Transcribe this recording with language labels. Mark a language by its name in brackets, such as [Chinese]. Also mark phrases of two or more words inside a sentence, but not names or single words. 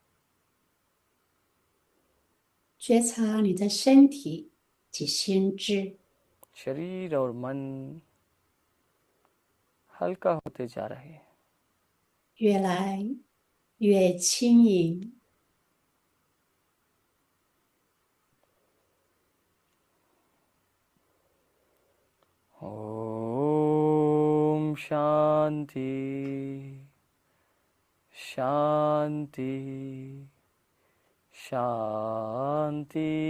[Chinese] 觉察你的身体及心智， [Hindi] शरीर और मन हल्का होते जा रहे हैं. [Chinese] 越来越轻盈。 [Hindi] ओम शांति शांति शांति.